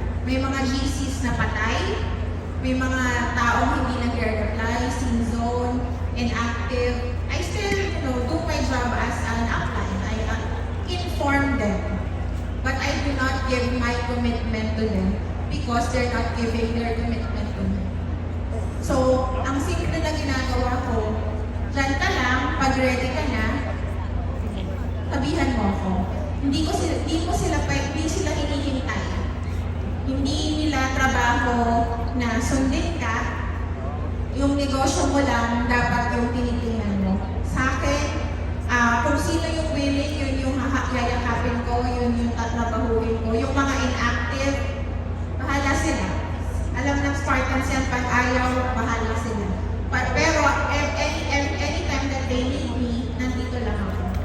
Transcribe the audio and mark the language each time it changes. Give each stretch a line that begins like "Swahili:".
Filipino: May mga GCs na patay, may mga taong hindi nag-reply, sin zone, inactive.
English: I still, do my job as an upline. I inform them. But I do not give my commitment to them because they're not giving their commitment to me.
Filipino: So, ang simple na ginagawa ko, dyan ka lang, pag ready ka na, sabihan mo ako. Hindi sila hinihintay. Hindi nila trabaho na sundin ka. Yung negosyo mo lang, dapat yung tinitingnan mo. Sa akin, kung sino yung willing, yun yung yayakapin ko, yun yung tatrabahuin ko. Yung mga inactive, bahala sila. Alam ng Spartans yan, pag ayaw, bahala sila.
English: Pero anytime that they need me,
Filipino: nandito lang ako.